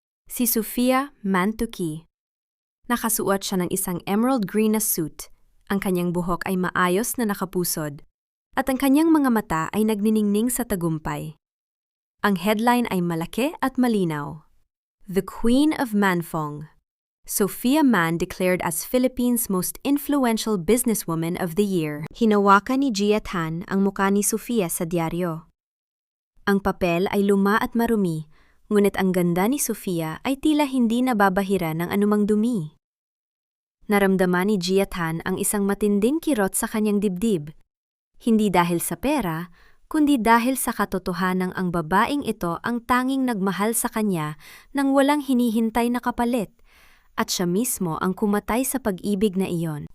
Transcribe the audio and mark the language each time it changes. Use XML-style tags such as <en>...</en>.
<tl>Si Sofia Mantuki. Nakasuot siya ng isang emerald green na suit, ang kanyang buhok ay maayos na nakapusod, at ang kanyang mga mata ay nagniningning sa tagumpay. Ang headline ay malaki at malinaw.</tl> <en>The Queen of Manfong. Sophia Man declared as Philippines' most influential businesswoman of the year.</en> <tl>Hinawakan ni Giathan ang mukha ni Sofia sa dyaryo. Ang papel ay luma at marumi, ngunit ang ganda ni Sofia ay tila hindi nababahira ng anumang dumi. Naramdaman ni Giathan ang isang matinding kirot sa kanyang dibdib, hindi dahil sa pera, kundi dahil sa katotohanang ang babaeng ito ang tanging nagmahal sa kanya nang walang hinihintay na kapalit, at siya mismo ang kumatay sa pag-ibig na iyon.</tl>